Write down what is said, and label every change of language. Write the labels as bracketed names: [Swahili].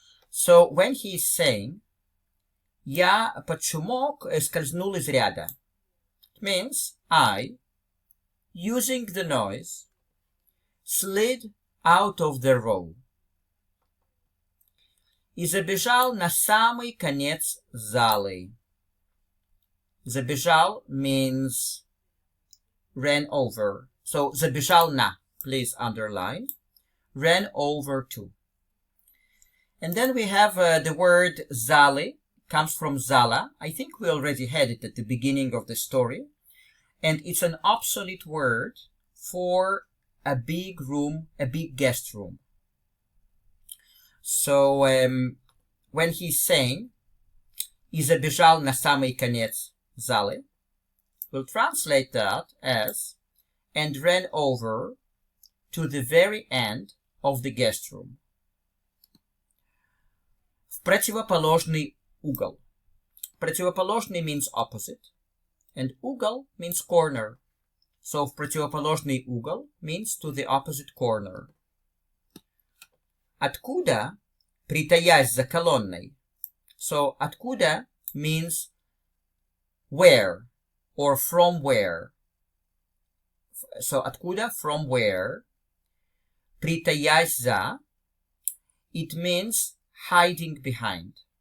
[English] So when he is saying [Russian] я под шумок скользнул из ряда, [English] it means I, using the noise, slid out of the row. [Russian] И забежал на самый конец залы. [English] Забежал means ran over. So [Russian] забежал на, [English] please underline, ran over to. And then we have the word zali, comes from zala. I think we already had it at the beginning of the story. And it's an obsolete word for a big room, a big guest room. So when he's saying [Russian] и забежал на самый конец залы, [English] we'll translate that as and ran over to the very end of the guest room. [Russian] В противоположный угол. [English] Противоположный means opposite, and угол means corner. So [Russian] в противоположный угол [English] means to the opposite corner. [Russian] Откуда, притаясь за колонной. [English] So откуда means where or from where. So откуда, from where. [Russian] Притаясь за, [English] it means hiding behind.